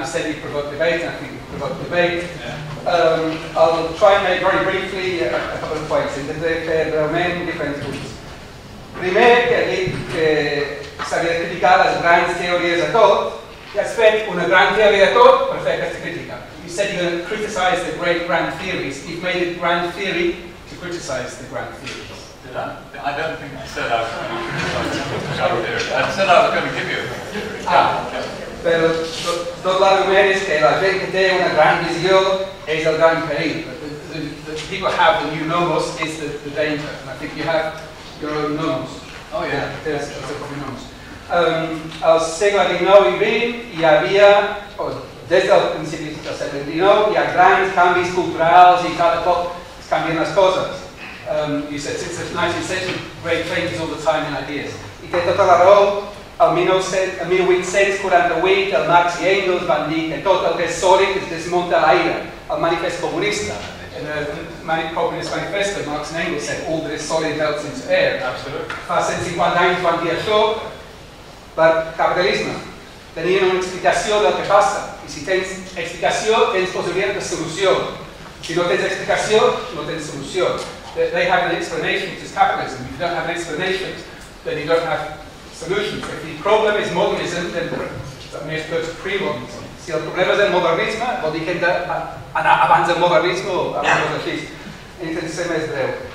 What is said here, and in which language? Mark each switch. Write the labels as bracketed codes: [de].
[en] You said you provoked debate, and I think you provoked debate. I'll try and make very briefly a couple of points. [ca] Intentaré fer breument diferents punts. Primer, que ha dit que s'havia de criticar les grans teories de tot, i has fet una gran teoria de tot per fer aquesta crítica. [en] You said you're going to criticize the great grand theories. You've made it grand theory to criticize the grand theories. Did I? I don't think I said I was going to criticize the grand theory. I said I was going to give you a grand theory. [ca] Però tot l'argument és que la gent que té una gran visió és el gran perill. [en] The people have the new nomos is the danger. And I think you have your own nomos. Oh yeah. There's a couple of nomos. [ca] Al segle XIX i XX hi havia, des del principi del segle XIX, hi ha grans canvis culturals i cada cop es canvien les coses. [en] You said since the 19th century, great changes all the time in ideas. [ca] I té tota la raó. El 1848 el Marx i Engels van dir que tot el que és sòlid es desmunta a l'aire. El manifest comunista. In the Communist Manifesto, Marx and Engels said all that is solid melts into air. Fa 150 anys van dir això per capitalisme. Tenien una explicació del que passa. I si tens explicació, tens possibilitat de solució. Si no tens explicació, no tens solució. [en] They have an explanation, which is capitalism. If you don't have an explanation, then you don't have solutions. If the problem is modernism, then that may go to pre-modernism. [ca] Si el problema és el modernisme, vol dir que hem d'anar abans del modernisme o abans dels així. Intento ser més breu.